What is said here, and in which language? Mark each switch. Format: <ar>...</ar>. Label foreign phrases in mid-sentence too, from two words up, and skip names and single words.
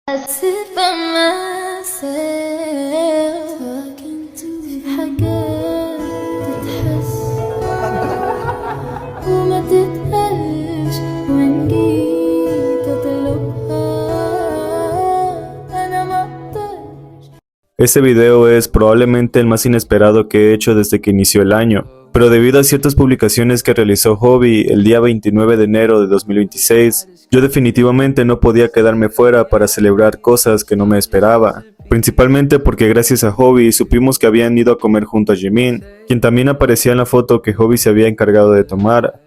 <en>sit by myself talking to</en> <ar>في حاجات تتحس وما تتقالش وإن جيت أطلبها أنا مقدرش.</ar> <es>Este video es probablemente el más inesperado que he hecho desde que inició el año, pero debido a ciertas publicaciones que realizó Hobby el día 29 de enero de 2026, yo definitivamente no podía quedarme fuera para celebrar cosas que no me esperaba. Principalmente porque gracias a Hobby supimos que habían ido a comer junto a Jimin, quien también aparecía en la foto que Hobby se había encargado de tomar.</es>